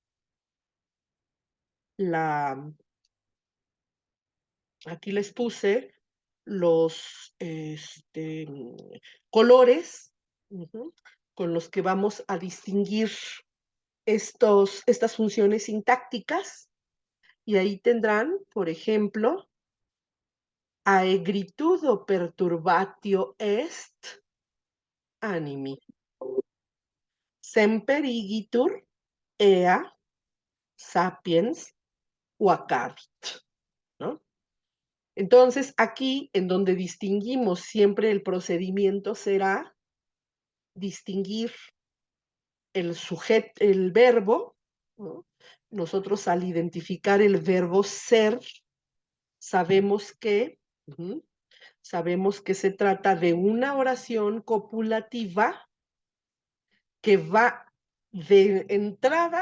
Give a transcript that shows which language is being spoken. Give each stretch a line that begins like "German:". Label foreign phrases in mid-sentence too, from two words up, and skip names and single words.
Spanish: aquí les puse los colores con los que vamos a distinguir estas funciones sintácticas, y ahí tendrán, por ejemplo,
Latin: aegritudo perturbatio est animi, semper igitur ea sapiens vacavit,
Spanish: ¿no? Entonces, aquí en donde distinguimos siempre el procedimiento será distinguir el verbo, ¿no? Nosotros al identificar el verbo ser, sabemos que se trata de una oración copulativa que va de entrada.